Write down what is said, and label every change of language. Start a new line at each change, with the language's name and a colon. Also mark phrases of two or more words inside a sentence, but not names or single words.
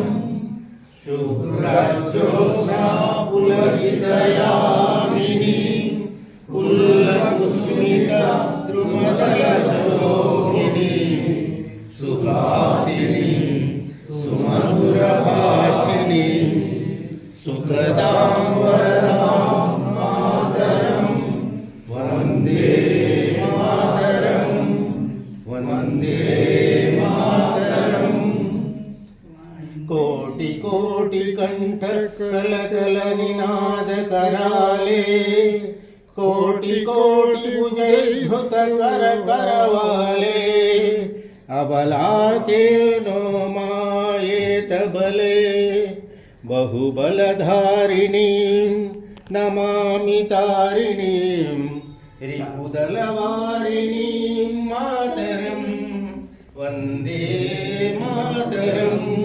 Sanskrit: శుభ్రజ్యోత్స్నా పులకితయామినీ పుల్లకుసుమిత ద్రుమదలశోభినీ సుహాసినీ సుమధురభాషిణీ సుఖదాం వరదాం మాతరం వందే మాతరం, వందే మాతరం. కోటి కోటి కంఠ కలకల నినాద कराले, कोटि कोटि भुजैर्धृत कर करवाले,
Bangla: অবলা কেন মা এত বলে,
Sanskrit: बहुबलधारिणीं नमामि तारिणीं रिपुदलवारिणीं मातरं वन्दे मातरं.